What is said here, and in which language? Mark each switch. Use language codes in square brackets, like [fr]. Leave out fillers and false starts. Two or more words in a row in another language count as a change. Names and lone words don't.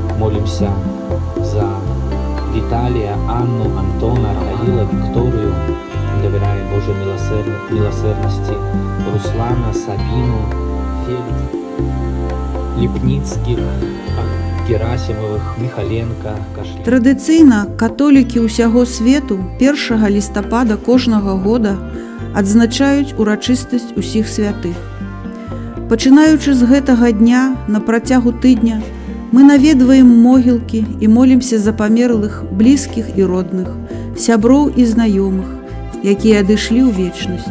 [ru] молимся за Виталия, Анну, Антона, Равила, Викторию. Доверяем Божьей милосердности Руслана, Сабину, Феликс, Липницких, Герасимовых, Михаленко, Кашлі. [be] Традыцыйна католікі ўсяго свету 1 лістапада кожнага года адзначаюць урачыстасць усіх святых. Пачынаючы з гэтага дня на працягу тыдня мы наведваем могілкі і молімся за памерлых, блізкіх і родных, сяброў і знаёмых, якія адышлі ў вечнасць.